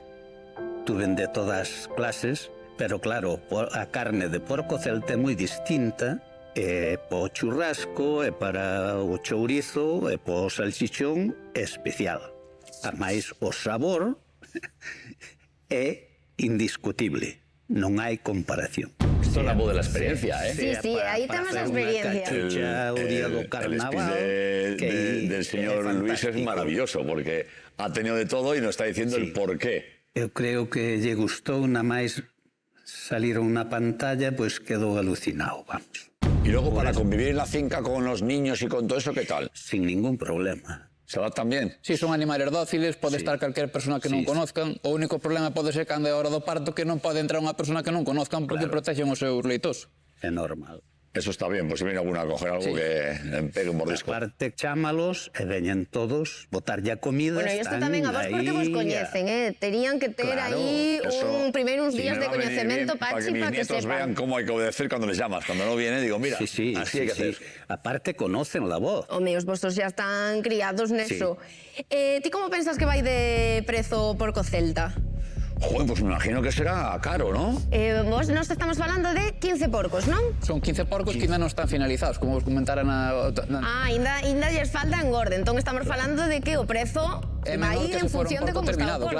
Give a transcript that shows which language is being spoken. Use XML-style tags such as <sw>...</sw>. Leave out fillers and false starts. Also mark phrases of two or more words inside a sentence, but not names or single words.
<gl>Tuven de todas clases, pero claro, a carne de porco celta é moi distinta. Po churrasco, e para o chourizo, e po salchichón, é especial. Ademais, o sabor é indiscutible, non hai comparación.</gl> <es>Esto es la voz de la experiencia, ¿eh? Sí, ahí tenemos la experiencia. El speech del señor Luis es maravilloso, porque ha tenido de todo y nos está diciendo el por qué.</es> <gl>Eu creo que lle gustou, na máis salir unha pantalla, pois quedou alucinado, vamos.</gl> <es>Y luego para convivir en la finca con los niños y con todo eso, ¿qué tal? Sin ningún problema. ¿Se adaptan bien?</es> <gl>Si, son animales dóciles, pode estar calquer persona que non conozcan. O único problema pode ser cando é a hora do parto que non pode entrar unha persona que non conozcan porque protexen os seus leitos. É normal.</gl> <es>Eso está bien, pues si viene alguna a coger algo que pegue un mordisco.</es> <gl>Aparte, chámalos e veñen todos, botarlle a comida. Bueno, e isto tamén a vos porque vos coñecen, Terían que ter aí primeiro uns días de coñecemento, Pachi,</gl> <es>para que nietos sepan. vean cómo hay que obedecer cuando les llamas. Cuando no viene, digo, mira, así hay que hacer. Aparte, conocen la voz.</es> <gl>Home, os vosos xa están criados neso. Ti como pensas que vai de prezo o porco celta?</gl> <es>Joder, pues me imagino que será caro, ¿no?</es> <gl>Vos nos estamos falando de 15 porcos, non? Son 15 porcos que ainda non están finalizados, como vos comentara Ainda lles falta engorde. Entón estamos falando de que o prezo vai en función de como está o porco.</gl>